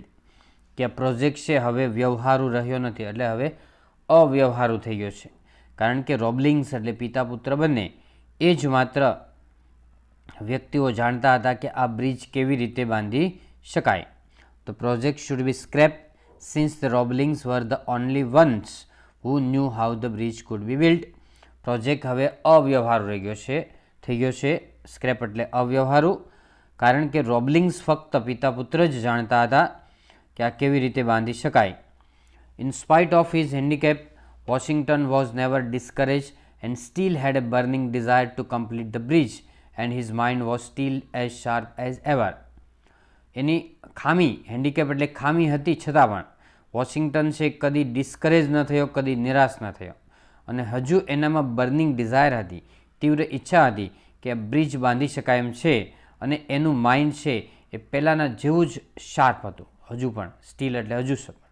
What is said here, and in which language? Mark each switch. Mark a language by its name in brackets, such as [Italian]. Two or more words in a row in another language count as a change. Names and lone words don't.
[Gujarati] કે આ પ્રોજેક્ટ છે હવે વ્યવહારુ રહ્યો નથી, એટલે હવે અવ્યવહારુ થઈ ગયો છે, કારણ કે રોબલિંગ્સ એટલે પિતા પુત્ર બંને એ જ માત્ર વ્યક્તિઓ જાણતા હતા કે આ બ્રિજ કેવી રીતે બાંધી શકાય. [English] the project should be scrap since the Roblings were the only ones who knew how the bridge could be built. [Gujarati] પ્રોજેક્ટ હવે અવ્યવહારુ રહી ગયો છે, થઈ ગયો છે સ્ક્રેપ એટલે અવ્યવહારુ, કારણ કે રોબલિંગ્સ ફક્ત પિતા પુત્ર જ જાણતા હતા કે આ કેવી રીતે બાંધી શકાય. [English] In spite of his handicap, Washington was never discouraged and still had a burning desire to complete the bridge, and his mind was still as sharp as ever. [Gujarati] એની ખામી, હેન્ડીકેપ એટલે ખામી હતી છતાં પણ વોશિંગ્ટન છે કદી ડિસ્કરેજ ન થયો, કદી નિરાશ ન થયો, અને હજુ એનામાં [English] burning desire [Gujarati] હતી, તીવ્ર ઈચ્છા હતી કે બ્રિજ બાંધી શકાય એમ છે, અને એનું માઇન્ડ છે એ પહેલાંના જેવું જ શાર્પ હતું, હજુ પણ સ્ટીલ એટલે હજુ પણ.